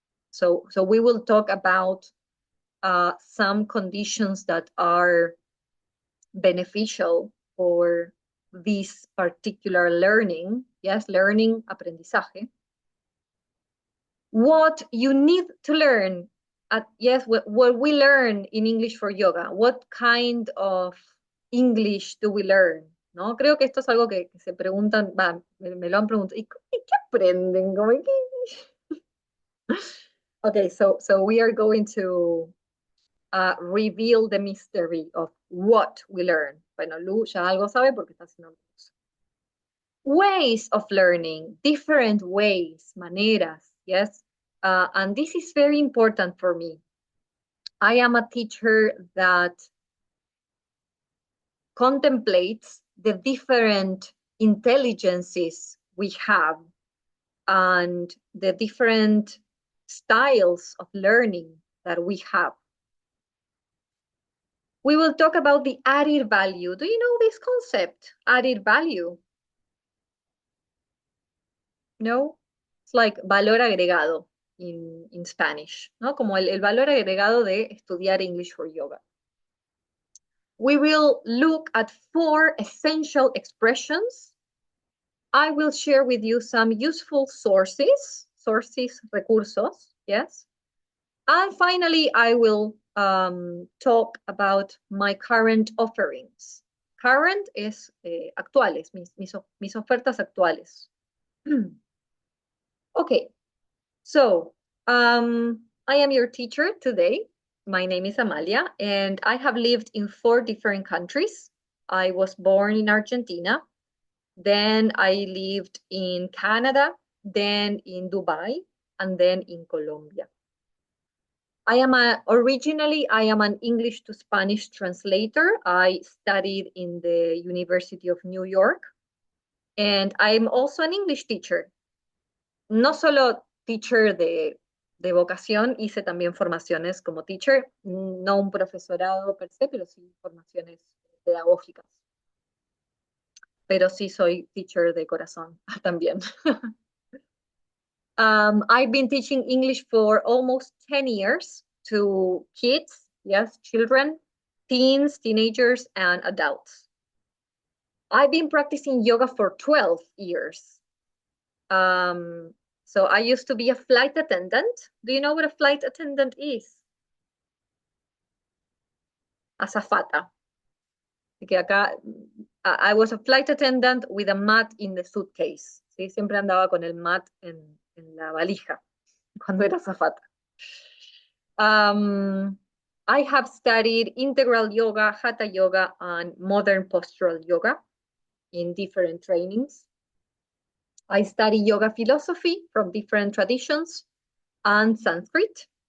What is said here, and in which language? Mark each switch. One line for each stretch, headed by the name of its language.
English: So we will talk about some conditions that are beneficial for this particular learning. Yes, learning, aprendizaje. What you need to learn yes, what we learn in English for Yoga. What kind of English do we learn?
Spanish: ¿No? Creo que esto es algo que se preguntan, me lo han preguntado, ¿y qué aprenden?
English: Okay, so we are going to reveal the mystery of what we learn.
Spanish: Bueno, Lu ya algo sabe porque está haciendo el curso.
English: Ways of learning, different ways, maneras, yes? And this is very important for me. I am a teacher that contemplates the different intelligences we have and the different styles of learning that we have. We will talk about the added value. Do you know this concept, added value? No? It's like
Spanish: valor agregado
English: in Spanish,
Spanish: ¿no? Como el valor agregado de estudiar
English: English for Yoga. We will look at 4 essential expressions. I will share with you some useful sources, recursos, yes? And finally, I will talk about my current offerings.
Spanish: Current es actuales, mis ofertas actuales.
English: Okay, so I am your teacher today. My name is Amalia, and I have lived in 4 different countries. I was born in Argentina, then I lived in Canada, then in Dubai, and then in Colombia. Originally, I am an English to Spanish translator. I studied in the University of New York, and I'm also an English teacher.
Spanish: No solo teacher de vocación, hice también formaciones como teacher, no un profesorado per se, pero sí formaciones pedagógicas. pero sí soy teacher de corazón también.
English: I've been teaching English for almost 10 years to kids, yes, children, teens, teenagers, and adults. I've been practicing yoga for 12 years. Um, so I used to be a flight attendant. Do you know what a flight attendant is?
Spanish: Azafata. Así que acá,
English: I was a flight attendant with a mat in the suitcase.
Spanish: ¿Sí? Siempre andaba con el mat en la valija cuando era azafata.
English: I have studied integral yoga, hatha yoga, and modern postural yoga in different trainings. I study yoga philosophy from different traditions and Sanskrit.